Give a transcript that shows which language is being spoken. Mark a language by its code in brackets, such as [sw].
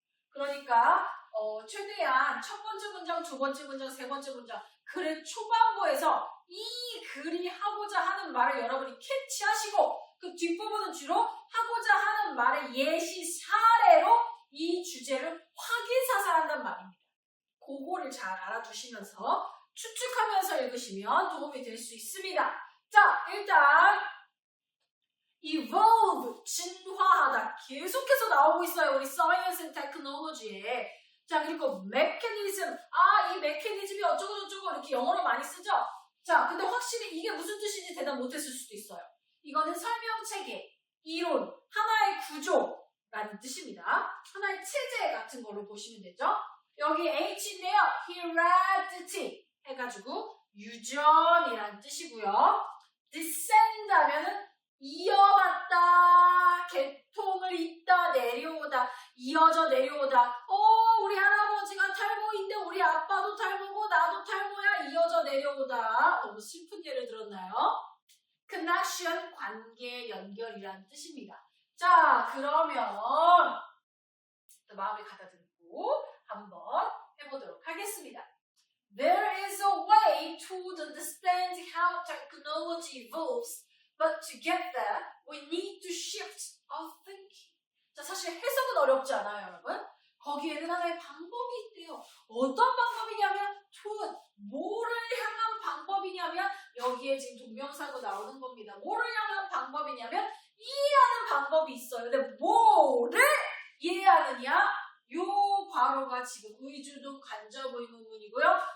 [ko] 그러니까 최대한 첫 번째 문장, 두 번째 문장, 세 번째 문장 글의 초반부에서 이 글이 하고자 하는 말을 여러분이 캐치하시고 그 뒷부분은 주로 하고자 하는 말의 예시 사례로 이 주제를 확인사살한단 말입니다. 그거를 잘 알아두시면서 추측하면서 읽으시면 도움이 될 수 있습니다. 자, 일단 evolve, 진화하다 계속해서 나오고 있어요. 우리 [en] science and technology [ko] 에. 자, 그리고 mechanism, 이 메커니즘이 어쩌고저쩌고 이렇게 영어로 많이 쓰죠. 자, 근데 확실히 이게 무슨 뜻인지 대답 못했을 수도 있어요. 이거는 설명체계, 이론, 하나의 구조라는 뜻입니다. 하나의 체제 같은 걸로 보시면 되죠. 여기 H인데요. heredity 해가지고 유전이라는 뜻이고요. descend 하면은 이어받다, 계통을 잇다, 내려오다, 이어져 내려오다. 우리 할아버지가 탈모인데 우리 아빠도 탈모고 나도 탈모야, 이어져 내려오다. 너무 슬픈 예를 들었나요? connection, 관계, 연결이라는 뜻입니다. 자, 그러면 마음을 가다듬고 한번 해보도록 하겠습니다. [en] There is a way to understand how technology evolves, but to get there, we need to shift our thinking. [ko] 자, 사실 해석은 어렵지 않아요, 여러분. 거기에는 하나의 방법이 있대요. 어떤 방법이냐면 뭐를 향한 방법이냐면 여기에 지금 동명사고 나오는 겁니다. 뭐를 향한 방법이냐면 이해하는 방법이 있어요. 근데 뭐를 이해하느냐? 요 괄호가 지금 의주동 간접 의문문이고요.